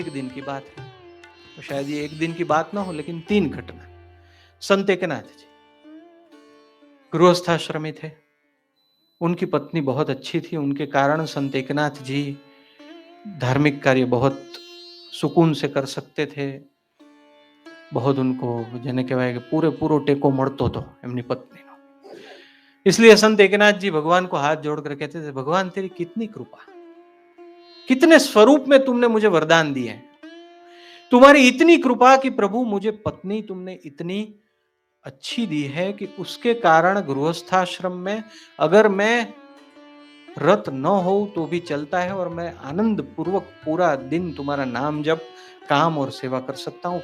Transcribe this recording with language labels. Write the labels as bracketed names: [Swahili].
[Hindi] एक दिन की बात है, तो शायद ये एक दिन की बात ना हो, लेकिन 3 घटना। संत एकनाथ जी गृहस्थाश्रमी थे, उनकी पत्नी बहुत अच्छी थी, उनके कारण संत एकनाथ जी धार्मिक कार्य बहुत सुकून से कर सकते थे। बहुत उनको [Gujarati] જેને કહેવાય કે પૂરો ટેકો મળતો હતો એમની પત્નીનો। [Hindi] इसलिए संत एकनाथ जी भगवान को हाथ जोड़कर कहते थे, भगवान तेरी कितनी कृपा, कितने स्वरूप में तुमने मुझे वरदान दिए हैं, तुम्हारी इतनी कृपा कि प्रभु मुझे पत्नी तुमने इतनी अच्छी दी है कि उसके कारण गृहस्थाश्रम में अगर मैं रत न हो तो भी चलता है और मैं आनंद पूर्वक पूरा दिन तुम्हारा नाम जप, काम और सेवा कर सकता हूं।